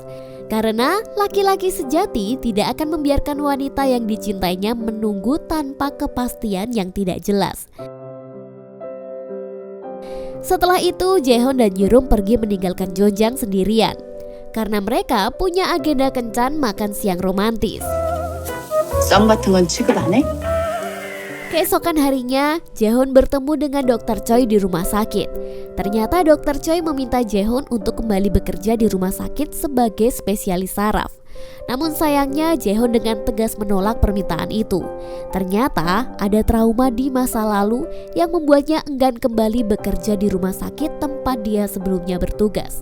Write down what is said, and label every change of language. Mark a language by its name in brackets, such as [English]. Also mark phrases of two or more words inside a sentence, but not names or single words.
[Indonesian] Karena laki-laki sejati tidak akan membiarkan wanita yang dicintainya menunggu tanpa kepastian yang tidak jelas. Setelah itu, Jaehoon dan Yeorum pergi meninggalkan Jeonjang sendirian karena mereka punya agenda kencan makan siang romantis. [Korean] 썸 같은 건 취급 안 해? [Indonesian] Keesokan harinya, Jaehoon bertemu dengan Dr. Choi di rumah sakit. Ternyata Dr. Choi meminta Jaehoon untuk kembali bekerja di rumah sakit sebagai spesialis saraf. Namun sayangnya Jaehoon dengan tegas menolak permintaan itu. Ternyata ada trauma di masa lalu yang membuatnya enggan kembali bekerja di rumah sakit tempat dia sebelumnya bertugas.